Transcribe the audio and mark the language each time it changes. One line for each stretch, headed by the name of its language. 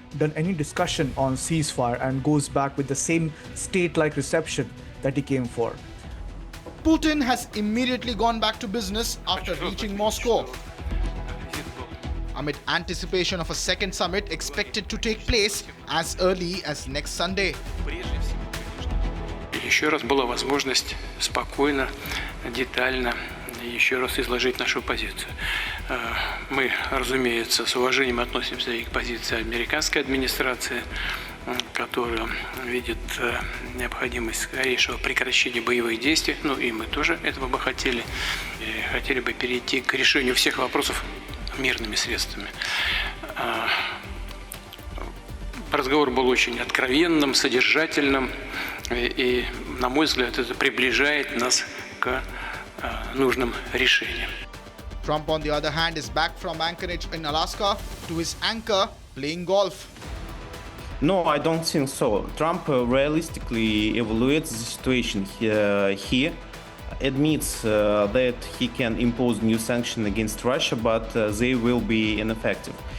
English: done any discussion on ceasefire and goes back with the same state-like reception that he came for. Putin has immediately gone back to business after reaching Moscow. Amid anticipation of a second summit expected to take place as early as next Sunday.
Russian: Еще раз была возможность спокойно, детально еще раз изложить нашу позицию. Мы, разумеется, с уважением относимся и к позиции американской администрации, которая видит необходимость скорейшего прекращения боевых действий. Ну и мы тоже этого бы хотели. И хотели бы перейти к решению всех вопросов мирными средствами. Разговор был очень откровенным, содержательным, и, на мой взгляд, это приближает нас к нужным решениям.
English: Trump, on the other hand, is back from Anchorage in Alaska to his anchor playing golf. No, I don't think so. Trump realistically evaluates the situation here, admits that he can impose new sanctions against Russia, but they will be ineffective.